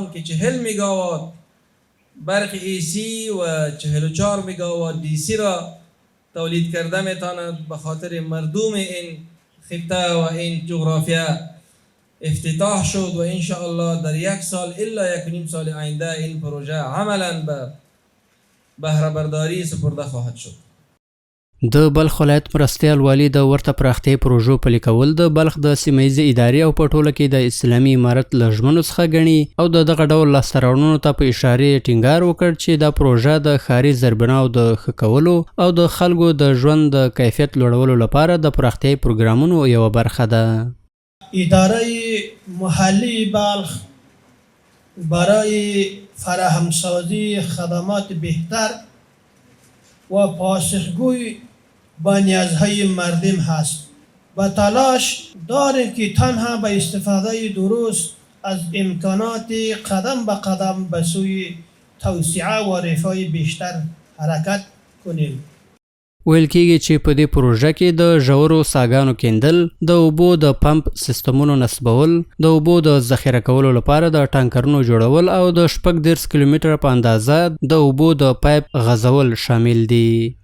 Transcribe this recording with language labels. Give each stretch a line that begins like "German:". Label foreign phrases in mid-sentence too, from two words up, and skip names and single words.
Persian: که 40 میگاوات برق ایسی و 44 میگاوات دیسی را تولید کرده میتواند به خاطر مردم این خطه و این جغرافیا افتتاح شد و
Arabic: ان شاء الله
Persian: در 1 سال الا 1.5 سال آینده این پروژه عملا به بهره برداری سپرده خواهد شد.
Pashto: د بلخ ولایت مرستیال والی د ورته پراختیایي پروژو پلي کول د بلخ د سیمهییزې ادارې او په ټوله کې د اسلامي امارت له ژمنو څخه ګڼي او د دغه ډول لاسته راوړنو ته په اشارې ټینګار وکړ چې دا پروژه د ښاري زیربناو د ښه کولو او د خلکو د ژوند د کیفیت لوړولو لپاره د پراختیایي پروګرامونو یوه برخه ده.
Persian: اداره محلی بلخ برای فراهمسازی خدمات بهتر و پاسخگوی به نیازهای مردم هست. با تلاش داریم که تنها به استفاده درست از امکانات قدم به قدم به سوی توسعه و رفاه بیشتر حرکت کنیم.
Pashto: ویل کېږي چې په دې پروژه کې د ژورو څاګانو کیندل، د اوبو د پمپ سیستمونو نصبول، د اوبو د ذخیره کولو لپاره د ټانکرونو جوړول او د 36 کیلومتره په اندازه د اوبو د پایپ غځول شامل دي.